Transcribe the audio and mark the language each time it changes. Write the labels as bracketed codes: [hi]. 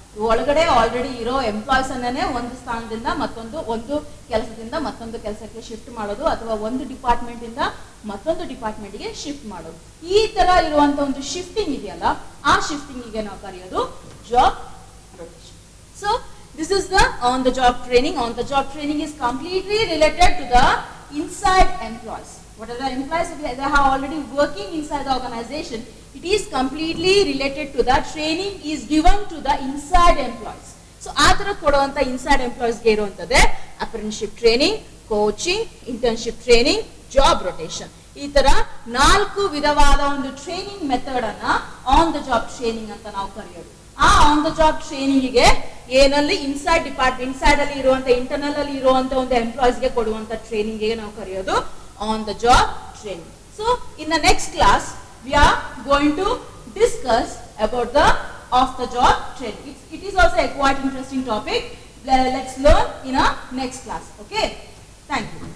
[kn] ಒಳಗಡೆ ಆಲ್ರೆಡಿ ಇರೋ ಎಂಪ್ಲಾಯ್ಸ್ ಅನ್ನೇ ಒಂದು ಸ್ಥಾನದಿಂದ ಮತ್ತೊಂದು, ಒಂದು ಕೆಲಸದಿಂದ ಮತ್ತೊಂದು ಕೆಲಸಕ್ಕೆ ಶಿಫ್ಟ್ ಮಾಡೋದು ಅಥವಾ ಒಂದು ಡಿಪಾರ್ಟ್ಮೆಂಟ್ ಇಂದ ಮತ್ತೊಂದು ಡಿಪಾರ್ಟ್ಮೆಂಟ್ಗೆ ಶಿಫ್ಟ್ ಮಾಡೋದು. ಈ ತರ ಇರುವಂತ ಒಂದು ಶಿಫ್ಟಿಂಗ್ ಇದೆಯಲ್ಲ, ಆ ಶಿಫ್ಟಿಂಗಿಗೆ ನಾವು ಕರೆಯೋದು job rotation. [en] So this is the on the job training. On the job training is completely related to the inside employees. What are the employees they have already working inside the organization? It is completely related to the training is given to the inside employees. [kn] So ಆ ತರ ಕೊಡುವಂತ inside ಎಂಪ್ಲಾಯೀಸ್ಗೆ ಇರುವಂತದ್ದೇ apprenticeship training, coaching, internship training, job rotation. ಈ ತರ 4 ವಿಧವಾದ ಒಂದು training method ಅನ್ನ on the job training ಅಂತ ನಾವು ಕರೆಯೋದು. ಆ ಆನ್ ದ ಜಾಬ್ ಟ್ರೈನಿಂಗ್ಗೆ ಏನಲ್ಲಿ ಇನ್ಸೈಡ್ ಡಿಪಾರ್ಟ್ಮೆಂಟ್, ಇನ್ಸೈಡ್ ಅಲ್ಲಿ ಇರುವಂತ, ಇಂಟರ್ನಲ್ ಅಲ್ಲಿ ಇರುವಂತ ಒಂದು ಎಂಪ್ಲಾಯೀಸ್ಗೆ ಕೊಡುವಂತ ಟ್ರೈನಿಂಗ್ ನಾವು ಕರೆಯೋದು on the job training. [en] So in the next class we are going to discuss about the off the job training. It is also a quite interesting topic. Let's learn in our next class. Okay, thank you.